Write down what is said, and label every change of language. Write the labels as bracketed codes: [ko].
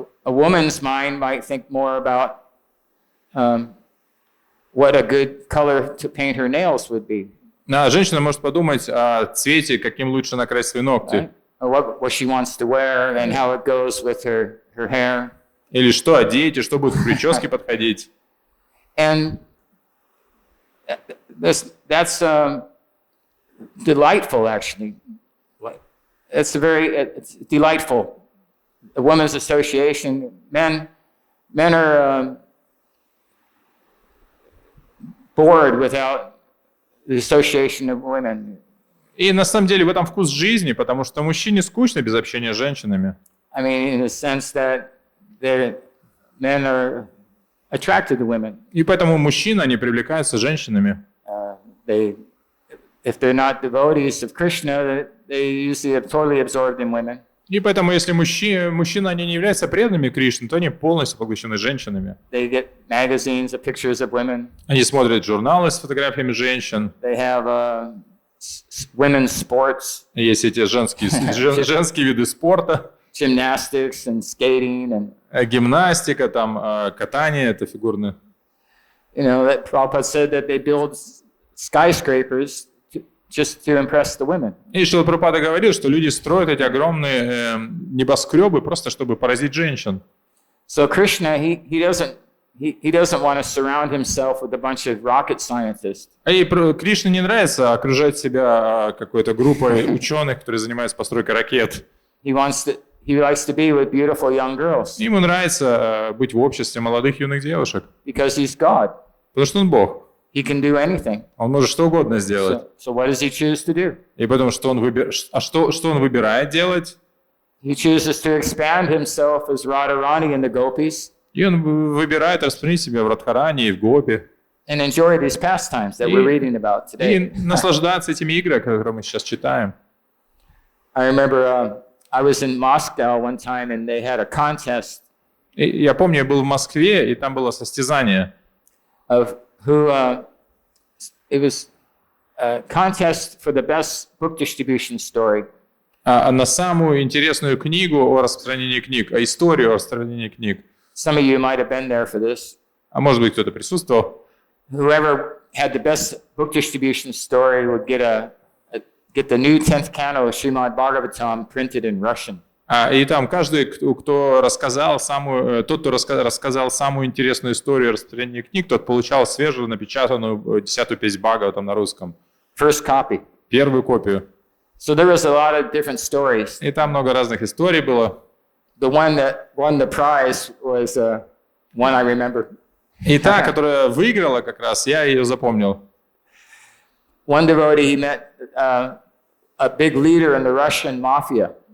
[en] A woman's mind might think more about what a good color to paint her nails would be. [ru] Женщина может подумать о цвете, каким лучше накрасить свои ногти. [en] Right? Or what she wants to wear and how it goes with her hair. [ru] Или что одеть, и что будет к прическе подходить. [en] And that's delightful, actually. It's delightful. A women's association. Men are bored without the association of women. [ru] И на самом деле в этом вкус жизни, потому что мужчине скучно без общения с женщинами. [en] I mean, in the sense that men are attracted to women. [ru] И поэтому мужчины, они привлекаются женщинами. [en] If they're not devotees of Krishna, they usually are totally absorbed in women. [ru] И поэтому, если мужчины, они не являются преданными Кришне, то они полностью поглощены женщинами. [en] They get magazines of pictures of women. [ru] Они смотрят журналы с фотографиями женщин. [en] They have women's sports. [ru] Есть эти женские виды спорта. [en] Gymnastics and skating and. [ru] Гимнастика, там катание, это фигурное. [en] You know, that Prabhupada said that they build skyscrapers just to impress the women. [ru] И Шрила Прабхупада говорил, что люди строят эти огромные небоскребы просто чтобы поразить женщин. [en] So Krishna, he doesn't want to surround himself with a bunch of rocket scientists. [ru] И Кришне не нравится окружать себя какой-то группой ученых, которые занимаются постройкой ракет. [en] He likes to be with beautiful young girls. [ru] Ему нравится быть в обществе молодых юных девушек. [en] Because he's God. [ru] Потому что он Бог. [en] He can do anything. [ru] Он может что угодно сделать. [en] So what does he choose to do? [ru] И потому что он выбирает делать? [en] He chooses to expand himself as Radharani and the gopis. [ru] И он выбирает распространить себя в Радхарани и в Гопи. [en] And enjoy these pastimes that we're reading about today. [ru] И наслаждаться этими играми, которые мы сейчас читаем. [en] I remember I was in Moscow one time and they had a contest. [ru] Я помню, я был в Москве, и там было состязание. [en] Of who it was a contest for the best book distribution story. [ru] На самую интересную книгу о распространении книг, историю о распространении книг. [en] Some of you might have been there for this. [ru] А может быть, кто-то присутствовал. [en] Whoever had the best book distribution story would get the new 10th canto of Śrīmad-Bhāgavatam printed in Russian. [ru] И там каждый, кто рассказал тот, кто рассказал самую интересную историю о распространении книг, тот получал свежую напечатанную 10-ю песнь Бхагаватам на русском. [en] First copy. [ru] Первую копию. [en] So there was a lot of different stories. [ru] И там много разных историй было. [en] The one that won the prize was one I remember. [ru] И та, которая выиграла как раз, я ее запомнил. [en] One devotee, he met a big leader in the Russian mafia.